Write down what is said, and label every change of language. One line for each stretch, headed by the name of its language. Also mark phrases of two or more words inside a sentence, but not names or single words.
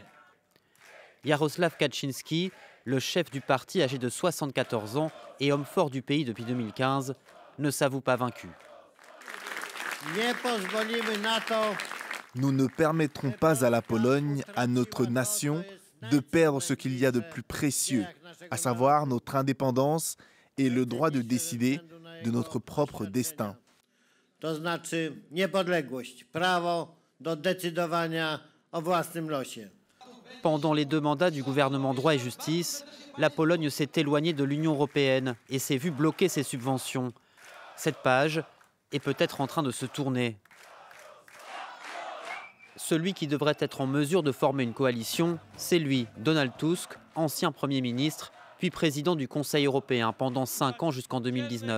French: Jarosław Kaczyński, le chef du parti âgé de 74 ans et homme fort du pays depuis 2015, ne s'avoue pas vaincu. Nous ne permettrons pas à la Pologne, à notre nation, de perdre ce qu'il y a de plus précieux, à savoir notre indépendance et le droit de décider de notre propre destin.
Polish: To znaczy niepodległość, prawo do decydowania o własnym losie.
French: Pendant les 2 mandats du gouvernement Droit et Justice, la Pologne s'est éloignée de l'Union européenne et s'est vue bloquer ses subventions. Cette page est peut-être en train de se tourner. Celui qui devrait être en mesure de former une coalition, c'est lui, Donald Tusk, ancien Premier ministre, puis président du Conseil européen pendant 5 ans jusqu'en 2019.